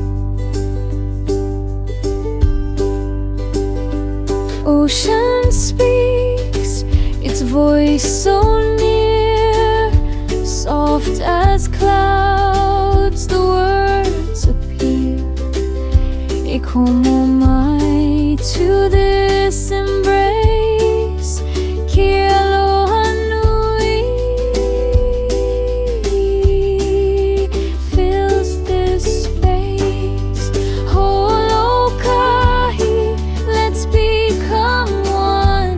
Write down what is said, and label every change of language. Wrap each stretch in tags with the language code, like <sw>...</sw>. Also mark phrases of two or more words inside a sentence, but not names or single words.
<en>Ocean speaks, its voice so near, soft as clouds, the words appear.</en> <haw>E como mai</haw> <en>to this embrace.</en> <haw>Ki aloha nui</haw> <en>fills this space. Ho'olokahi, let's become one.</en>